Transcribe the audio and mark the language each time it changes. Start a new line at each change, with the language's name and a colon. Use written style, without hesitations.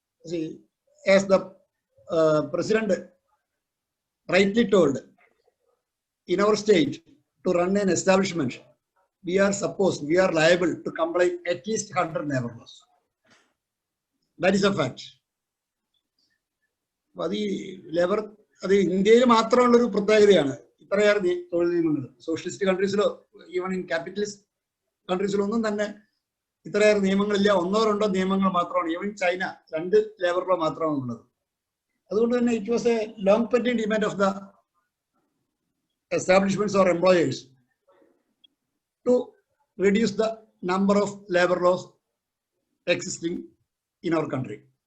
English: See, as the president rightly told, in our state to run an establishment we are liable to comply at least 100 labor laws. That is a fact. The labor
Malayalam: ഇന്ത്യയിൽ മാത്രമുള്ള ഒരു പ്രത്യേകതയാണ്. ഇത്രയേറെ തൊഴിൽ നിയമങ്ങൾ socialist കൺട്രീസിലോ even in capitalist കൺട്രീസിലോ ഒന്നും തന്നെ ഇത്രയേറെ നിയമങ്ങളില്ല. 1-2 നിയമങ്ങൾ മാത്രമാണ്. ഈവൻ ചൈന 2 ലേബർ ലോ മാത്രമാണ് ഉള്ളത്. അതുകൊണ്ട് തന്നെ
English: It was a long pending demand of the establishments or employers to reduce the number of labor laws existing in our country.